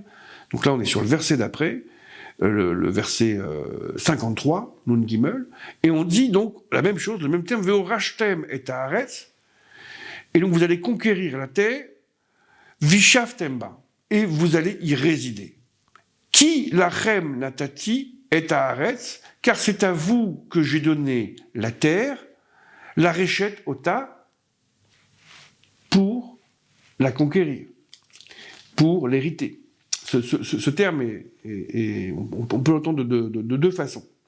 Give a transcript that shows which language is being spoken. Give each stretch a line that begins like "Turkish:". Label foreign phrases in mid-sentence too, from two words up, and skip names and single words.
French: Donc là, on est sur le verset d'après, le verset 53,
Hebrew: נון גימל,
French: et on dit donc la même chose, le même terme,
Hebrew: והורשתם את הארץ,
French: et donc vous allez conquérir la terre,
Hebrew: וישבתם בה,
French: et vous allez y résider.
Hebrew: כי לכם נתתי את הארץ,
French: car c'est à vous que j'ai donné la terre,
Hebrew: לרשת אותה,
French: pour la conquérir, pour l'hériter. Ce terme on peut l'entendre de deux façons.